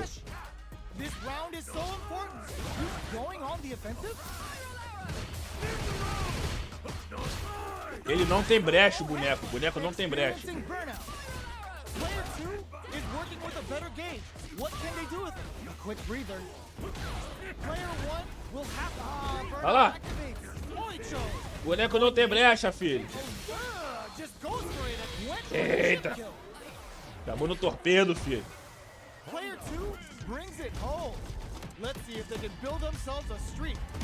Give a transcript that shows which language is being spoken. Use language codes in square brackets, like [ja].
[en] This round is so important. Who's going on the offensive? [pt] Ele não tem brecha, o boneco. O boneco não tem brecha. [en] Experiencing burnout. Player 2 is working with a better gauge. What can they do with it? A quick breather. Player 1 will have to [pt] Olha lá. [en] activate. [pt] O boneco não tem brecha, filho. [en] Just goes for it and [pt] Eita. Acabou no torpedo, filho. [en] Player 2 brings it home. Let's see if they can build themselves a streak.